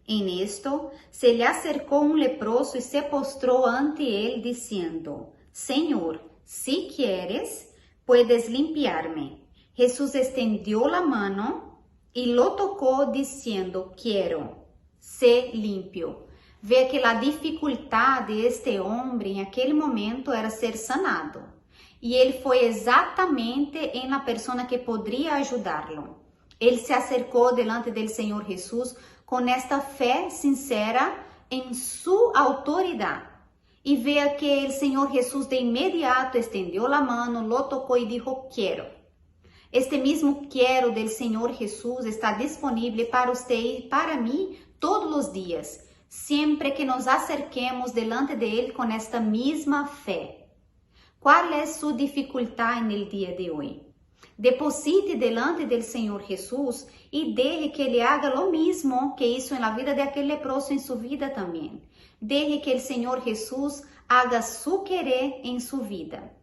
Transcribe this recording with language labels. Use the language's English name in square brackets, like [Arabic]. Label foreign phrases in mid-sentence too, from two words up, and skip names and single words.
[Spanish] En esto se le acercó un leproso y se postró ante él diciendo: Señor, si quieres, puedes limpiarme. Jesús extendió la mano y lo tocó diciendo: quiero, sé limpio. Ve que la dificultad de este hombre en aquel momento era ser sanado. [Portuguese] E ele foi exatamente em [Spanish] la persona [Portuguese] que poderia ajudá-lo. Ele se acercou delante do Senhor Jesus com esta fé sincera em sua autoridade. E vea que o Senhor Jesus de imediato estendeu a mão, lo tocou e disse: quero. Este mesmo quero do Senhor Jesus está disponível para você e para mim todos os dias, sempre que nos [Spanish] acerquemos delante [Portuguese] dele com esta mesma fé. Qual é sua dificuldade no dia de hoje? Deposite delante do Senhor Jesus e deje que Ele [Spanish] haga lo mismo que hizo [Portuguese] na vida de aquele leproso em sua vida também. Deje que o Senhor Jesus [Spanish] haga su querer [Portuguese] em sua vida.